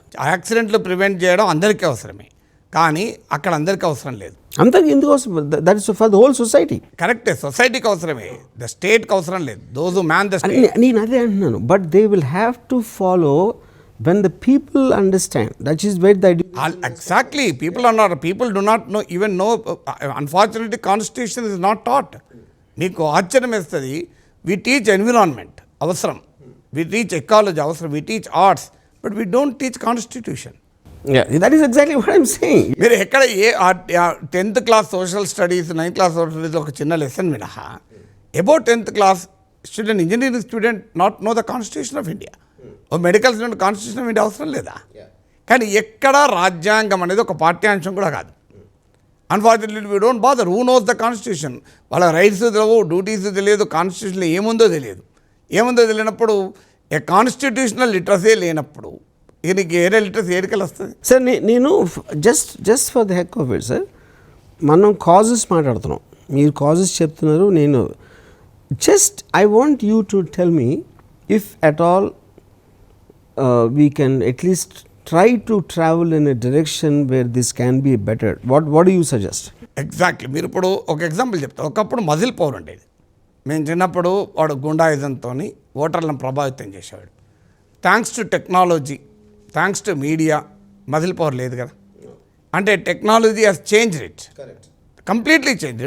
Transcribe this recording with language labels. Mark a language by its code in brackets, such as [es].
[te] యాక్సిడెంట్లు ప్రివెంట్ చేయడం అందరికీ అవసరమే, కానీ అక్కడ అందరికీ అవసరం లేదు. అందరికి ఎందుకు అవసరం? [en] That is for the whole society. [te] కరెక్టే, సొసైటీకి అవసరమే, ద స్టేట్కి అవసరం లేదు. [en] Those who man the state. [te] నేను అదే అంటున్నాను. [en] But they will have to follow when the people understand. That is where the exactly, people do not know, even know. Unfortunately, constitution is not taught. [te] మీకు ఆశ్చర్యం వేస్తుంది. [en] We teach environment అవసరం, we teach ecology అవసరం, we teach arts, but we don't teach constitution. Yeah, that is exactly what I'm saying. [te] మీరు ఎక్కడ 10th class social studies, 9th class social studies ఒక చిన్న lesson మినహా about 10th class student, engineering student not know the constitution of India. Oh medical student constitution of India అవసరం లేదా? కానీ ఎక్కడ రాజ్యాంగం అనేది ఒక పాఠ్యాంశం కూడా కాదు. [en] Unfortunately we don't bother. Who knows the constitution? [te] వాళ్ళ రైట్స్ తెలియవు, డ్యూటీస్ తెలియదు, కాన్స్టిట్యూషన్లో ఏముందో తెలియనప్పుడు, ఏ కాన్స్టిట్యూషనల్ లిటరసీ లేనప్పుడు దీనికి ఏరే లిటరసీ ఏరికలు వస్తుంది. సార్ నేను just for the heck of it sir, మనం కాజెస్ మాట్లాడుతున్నాం, మీరు కాజెస్ చెప్తున్నారు. [en] నేను just I want you to tell me if at all we can at least try to travel in a direction where this can be better. What do you suggest? [te] Exactly. మీరు ఇప్పుడు ఒక example చెప్తారు. ఒకప్పుడు muscle power ఉండేది. మేము చిన్నప్పుడు వాడు గుండాయిజంతో ఓటర్లను ప్రభావితం చేసేవాడు. [en] thanks to technology, thanks to media, [te] muscle power లేదు కదా. [en] అంటే technology has change it, completely change.